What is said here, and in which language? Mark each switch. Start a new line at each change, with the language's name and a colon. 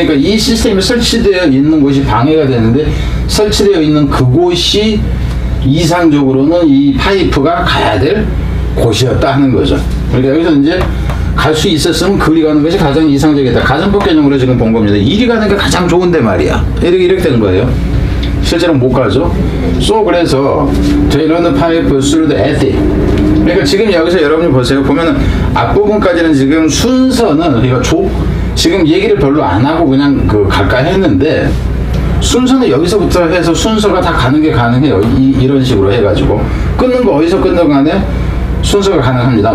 Korean: 그러니까 이 시스템이 설치되어 있는 곳이 방해가 되는데 설치되어 있는 그곳이 이상적으로는 이 파이프가 가야 될 곳이었다 하는 거죠. 그러니까 여기서 이제 갈 수 있었으면 그리 가는 것이 가장 이상적이다. 가정법 개념으로 지금 본 겁니다. 이리 가는 게 가장 좋은데 말이야. 이렇게 된 거예요. 실제로 못 가죠. 그래서
English: they run the pipe through the attic.
Korean: 그러니까 지금 여기서 여러분이 보세요. 보면은 앞부분까지는 지금 순서는 그러니까 지금 얘기를 별로 안 하고 그냥 갈까 했는데 순서는 여기서부터 해서 순서가 다 가는 게 가능해요. 이런 식으로 해가지고 끊는 거 어디서 끊는 간에 순서가 가능합니다.